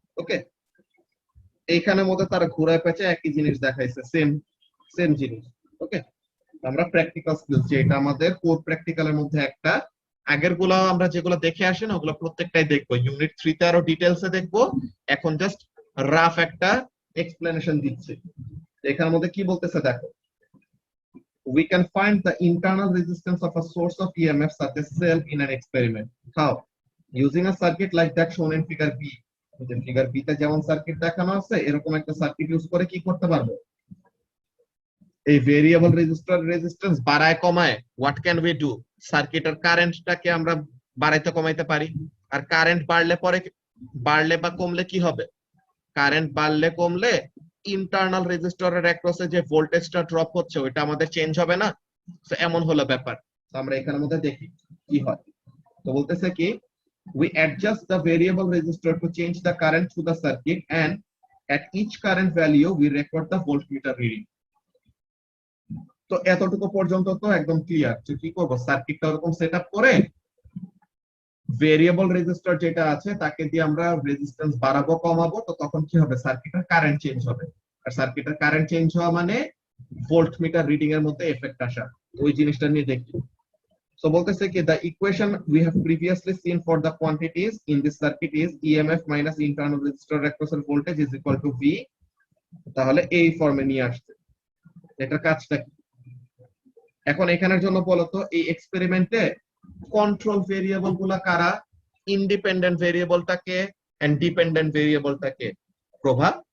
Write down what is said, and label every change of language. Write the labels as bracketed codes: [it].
[bn] ওকে, এইখানের মধ্যে তারা ঘুরায় পেঁচে একই জিনিস দেখাইছে, সেম সেম জিনিস। ওকে, আমরা প্র্যাকটিক্যাল স্কিলস, যে এটা আমাদের কোর প্র্যাকটিক্যালের মধ্যে একটা, আগের গুলো আমরা যেগুলো দেখে আসি না ওগুলো প্রত্যেকটাই দেখবো, ইউনিট 3 তে আরো ডিটেইলসে দেখবো, এখন জাস্ট রাফ একটা এক্সপ্লেনেশন দিচ্ছি। এখানের মধ্যে কি বলতেছে দেখো, [en] we can find the internal resistance of a source of EMF such as cell in an experiment. How? Using a circuit like that shown in figure B. [bn] যে ফিগার বি তে যেমন সার্কিট দেখানো আছে এরকম একটা সার্কিট ইউজ করে কি করতে পারবো, এই ভেরিয়েবল রেজিস্টর রেজিস্ট্যান্স বাড়ায় কমায় [en] what can we do, [bn] সার্কিটের কারেন্টটাকে আমরা বাড়াইতে কমাইতে পারি। আর কারেন্ট বাড়লে পরে বাড়লে বা কমলে কি হবে, কারেন্ট বাড়লে কমলে ইন্টারনাল রেজিস্টরের অ্যাক্রসে যে ভোল্টেজটা ড্রপ হচ্ছে ওইটা আমাদের চেঞ্জ হবে না। তো এমন হলো ব্যাপার। তো আমরা এখানের মধ্যে দেখি কি হয়। তো বলতেছে কি, [en] we adjust the variable resistor to change the current through the circuit, and at each current value we record the voltmeter reading. [bn] তো এতটুকু পর্যন্ত তো একদম ক্লিয়ার যে কি করব, সার্কিটটা এরকম সেটআপ করে ভেরিয়েবল রেজিস্টর যেটা আছে তাকে দিয়ে আমরা রেজিস্ট্যান্স বাড়াবো কমাবো, তো তখন কি হবে, সার্কিটের কারেন্ট চেঞ্জ হবে। আর সার্কিটের কারেন্ট চেঞ্জ হওয়া মানে ভোল্টমিটার রিডিং এর মধ্যে এফেক্ট আসা, ওই জিনিসটা নিয়ে দেখি। [en] So [bn] বলতেছে কি, [en] the equation we have previously seen for the quantities in this circuit is EMF minus internal resistor across voltage is equal to V. [bn] তাহলে এই ফর্মে নিয়ে আসছে, এটা কাজটা কি। এখন এখানের জন্য বলতো এই এক্সপেরিমেন্টে কন্ট্রোল ভেরিয়েবল গুলা কারা, ইন্ডিপেন্ডেন্ট ভেরিয়েবলটাকে এন্ড ডিপেন্ডেন্ট ভেরিয়েবলটাকে প্রভা।